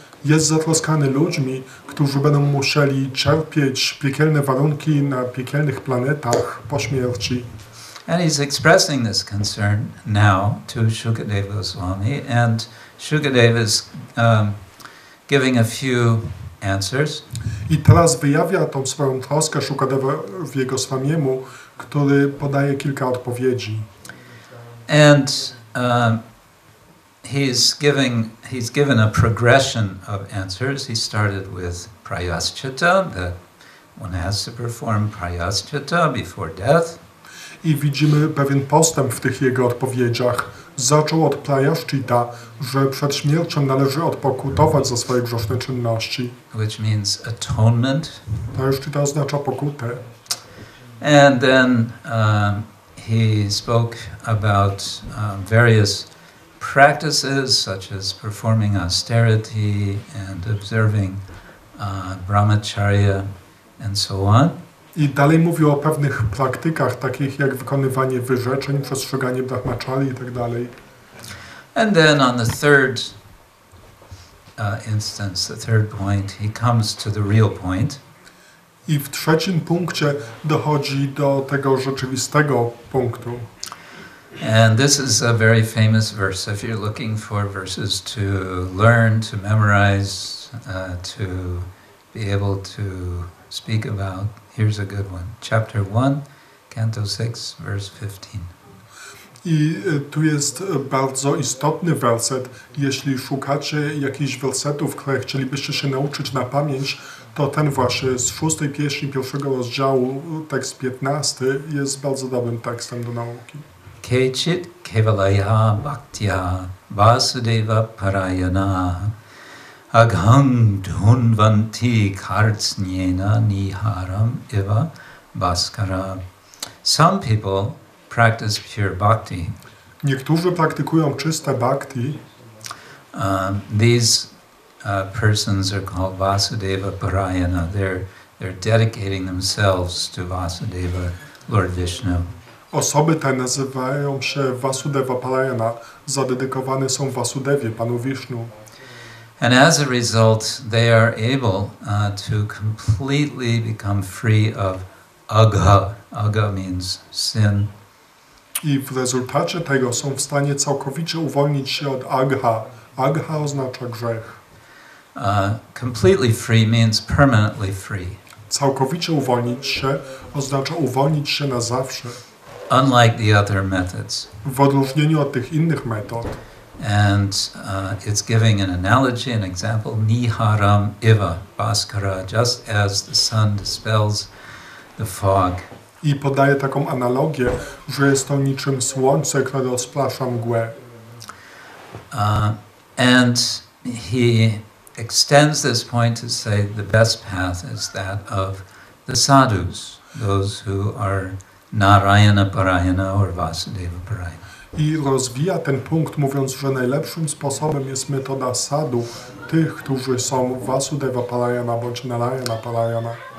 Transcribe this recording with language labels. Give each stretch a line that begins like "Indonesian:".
Polish: Jest zatroskany ludźmi, którzy będą musieli cierpieć piekielne warunki na piekielnych planetach po śmierci.
English: And he's expressing this concern now to Shukadeva Goswami, and Shukadeva is giving a few answers.
Polish: I teraz wyjawia tą swoją troskę Shukadeva w jego Swamiemu, który podaje kilka odpowiedzi.
English: And he's given a progression of answers. He started with prayaschita, that one has to perform prayaschita before death.
Polish: I widzimy pewien postęp w tych jego odpowiedziach. Zaczął od prayaschita, że przed śmiercią należy odpokutować za swoje grzeszne czynności.
English: Which means atonement.
Polish: Prayaschita oznacza pokutę.
English: And then he spoke about various practices such as performing austerity and observing brahmacharya and so on.
Polish: I dalej mówił o pewnych praktykach, takich jak wykonywanie wyrzeczeń, przestrzeganie brahmacharyi i tak dalej.
English: And then on the third instance, the third point, he comes to the real point.
Polish: I w trzecim punkcie dochodzi do tego rzeczywistego punktu.
English: And this is a very famous verse. If you're looking for verses to learn, to memorize, to be able to speak about, here's a good one. Chapter 1, Canto 6, verse 15.
Polish: I tu jest bardzo istotny werset. Jeśli szukacie jakichś wersetów, które chcielibyście się nauczyć na pamięć, to ten właśnie z 6. pieśni 1. rozdziału, tekst 15, jest bardzo dobrym tekstem do nauki.
Sanskrit: Kechit kevalaya bhaktya vasudeva parayana agham dhunvanti kartsnyena niharam eva bhaskara.
English: Some people practice pure bhakti.
Polish: Niektórzy praktykują czyste bhakti.
English: These persons are called Vasudeva Parayana. They're dedicating themselves to Vasudeva, Lord Vishnu.
Polish: Osoby te nazywają się Vasudeva Parayana, zadedykowane są Vasudewie, Panu Vishnu.
English: And as a result, they are able to completely become free of agha. Agha means sin.
Polish: I w rezultacie tego są w stanie całkowicie uwolnić się od agha. Agha oznacza grzech.
English: Completely free means permanently free.
Polish: Całkowicie uwolnić się oznacza uwolnić się na zawsze.
English: Unlike the other methods.
Polish: W odróżnieniu od tych innych metod.
English: And it's giving an analogy, an example,
Sanskrit: niharam iva bhaskara,
English: just as the sun dispels the fog.
Polish: I podaje taką analogię, że jest to niczym słońce, które rozprasza mgłę.
English: And he extends this point to say the best path is that of the sadhus, those who are Narayana Parayana or Vasudeva Parayana.
Polish: I rozwija ten punkt, mówiąc, że najlepszym sposobem jest metoda sadhu, tych, którzy są Vasudeva Parayana bądź Narayana Parayana.